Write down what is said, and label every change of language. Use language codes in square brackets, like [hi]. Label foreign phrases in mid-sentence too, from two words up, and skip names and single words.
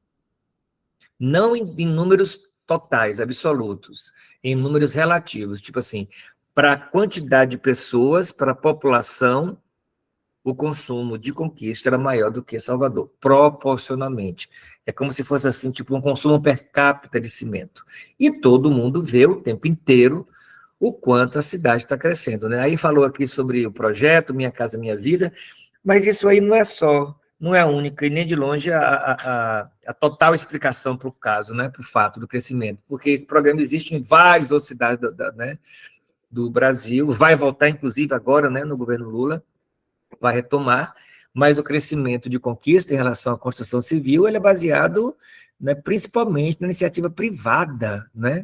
[pt] Não em números totais, absolutos, em números relativos, tipo assim, para a quantidade de pessoas, para a população, o consumo de Conquista era maior do que Salvador, proporcionalmente. É como se fosse assim, tipo um consumo per capita de cimento. E todo mundo vê o tempo inteiro o quanto a cidade está crescendo, né? Aí falou aqui sobre o projeto Minha Casa Minha Vida, mas isso aí não é a única, e nem de longe a total explicação para o caso, né? Para o fato do crescimento, porque esse programa existe em várias outras cidades né, do Brasil, vai voltar, inclusive, agora, né, no governo Lula, vai retomar, mas o crescimento de Conquista em relação à construção civil, ele é baseado, né, principalmente na iniciativa privada, né?